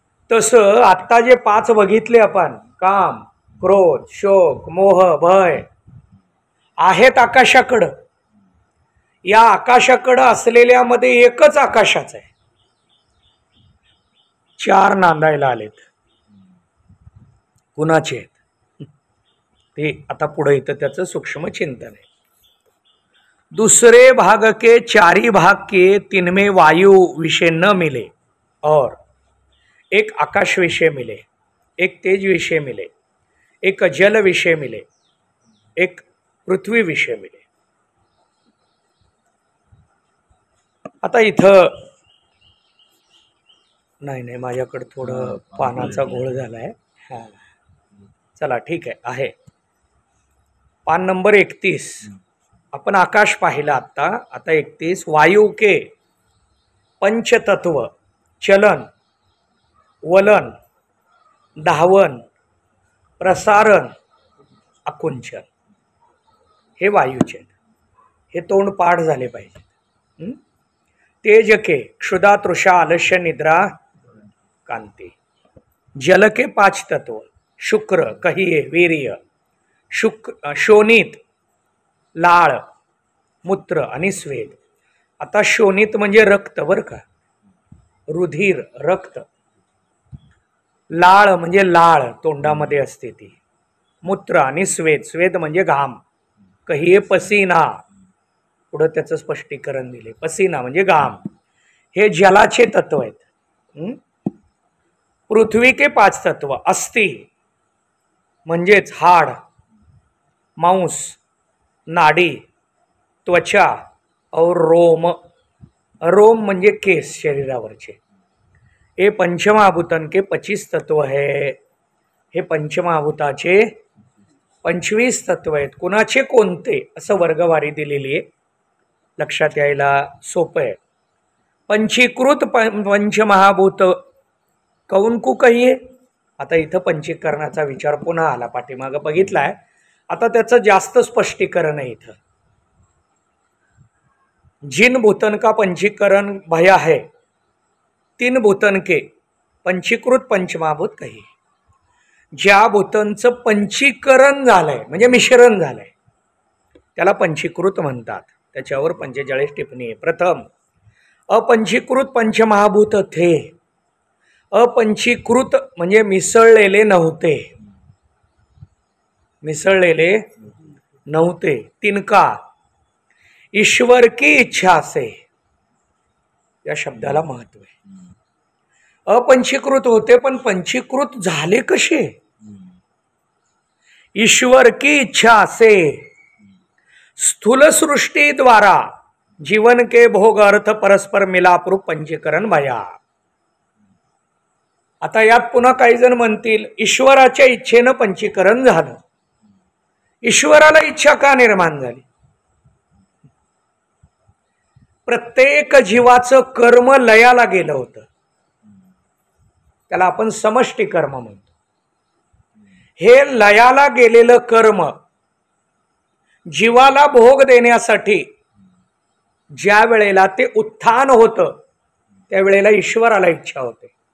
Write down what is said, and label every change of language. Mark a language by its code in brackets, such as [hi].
[mr] तसं आत्ता जे 5 बघितले आपण, काम, क्रोध, शोक, मोह, भय, आहेत आकाशाकडं. या आकाशाकडं असलेल्यामध्ये एकच आकाशाचं आहे. 4 नांदायला आलेत. कुणाचे आहेत ते आता पुढे इथं त्याचं सूक्ष्म चिंतन आहे. [hi] दूसरे भाग के 4 भाग के 3 में वायु विषय न मिले और एक आकाश विषय मिले, एक तेज विषय मिले, एक जल विषय मिले, एक पृथ्वी विषय मिले. [mr] आता इथं नाही माझ्याकडे थोडं पानाचा घोळ झालाय. हा चला ठीक आहे. पान नंबर 31 आपण आकाश पाहिलं आता 31. [hi] वायु के पंचतत्व चलन, वलन, धावन, प्रसारण, आकुंचन [mr] हे वायूचे. हे तोंड पाठ झाले पाहिजे. [hi] तेज के क्षुधा, तृषा, आलस्य, निद्रा, कांती. जल के 5 तत्व शुक्र, कहिये, वीर्य, शोणित, लाळ, मूत्र आणि स्वेद. [mr] आता शोणित म्हणजे रक्त बर का, रुधिर, रक्त. लाळ म्हणजे लाळ तोंडामध्ये असते ती. मूत्र आणि स्वेद, स्वेद म्हणजे घाम. [hi] कहिये पसीना, [mr] पुढं त्याचं स्पष्टीकरण दिले. पसीना म्हणजे घाम. हे जलाचे तत्व आहेत. [hi] पृथ्वी के 5 तत्व अस्थि [mr] म्हणजेच हाड, [hi] मांस, नाडी, त्वचा और रोम. [mr] रोम म्हणजे केस शरीरावरचे. [hi] हे पंचमहाभूतन के 25 तत्व है. [mr] हे पंचमहाभूताचे 25 तत्व आहेत. कुणाचे कोणते असं वर्गवारी दिलेली आहे, लक्षात यायला सोपं आहे. [hi] पंचीकृत पंचमहाभूत कौन को कहिये. [mr] आता इथं पंचीकरणाचा विचार पुन्हा आला, पाठीमागं बघितलाय, आता त्याचं जास्त स्पष्टीकरण आहे इथं. [hi] जिन भूतन का पंचीकरण भया है, 3 भूतन के पंचीकृत पंचमहाभूत कहिये. [mr] ज्या भूतांचं पंचीकरण झालंय म्हणजे मिश्रण झालंय त्याला पंचीकृत म्हणतात. त्याच्यावर 45 टिप्पणी आहे. [hi] प्रथम, अपंचीकृत पंचमहाभूत थे. [mr] अपंचीकृत म्हणजे मिसळलेले नव्हते, मिसळलेले नव्हते. [hi] तिनका ईश्वर की इच्छा से, [mr] या शब्दाला महत्व आहे. अपंचीकृत होते पण पंचीकृत झाले कसे? [hi] ईश्वर की इच्छा से स्थूल सृष्टि द्वारा जीवन के भोग अर्थ परस्पर मिलाप रूप पंचीकरण भया. [mr] आता यात पुन्हा काही जण म्हणतील ईश्वराच्या इच्छेनं पंचीकरण झालं. ईश्वराला इच्छा का निर्माण झाली? प्रत्येक जीवाचं कर्म लयाला गेलं होतं, त्याला आपण समष्टी कर्म म्हणतो. हे लयाला गेलेलं कर्म जीवाला भोग देण्यासाठी ज्या वेळेला ते उत्थान होतं त्यावेळेला ईश्वराला इच्छा होते.